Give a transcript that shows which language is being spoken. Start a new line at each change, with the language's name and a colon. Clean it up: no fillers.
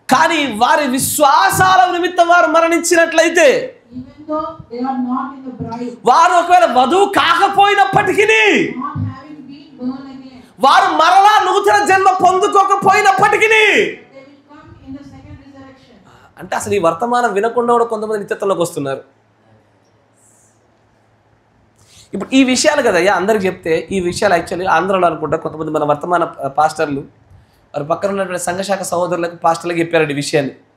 Telugu: కానీ వారి విశ్వాసాల నిమిత్తం వారు మరణించినట్లయితే,
English: even though they are not in the bride,
Telugu: వారు ఒకవేళ వధువు కాకపోయినప్పటికీ,
English: not having been born again,
Telugu: వారు మరలా నూతన జన్మ పొందుకోకపోయినప్పటికీ,
English: they will come in the second resurrection.
Telugu: అంటే అసలు ఈ వర్తమానం వినకుండా కూడా కొంతమంది నిత్యత్వంలోకి వస్తున్నారు. ఇప్పుడు ఈ విషయాలు కదయ్యా అందరికి చెప్తే, ఈ విషయాలు యాక్చువల్లీ ఆంధ్రలో అనుకుంటా కొంతమంది మన వర్తమాన పాస్టర్లు వారి పక్కన ఉన్నటువంటి సంఘశాఖ సహోదరులకు పాస్టర్లకు చెప్పారండి ఈ విషయాన్ని.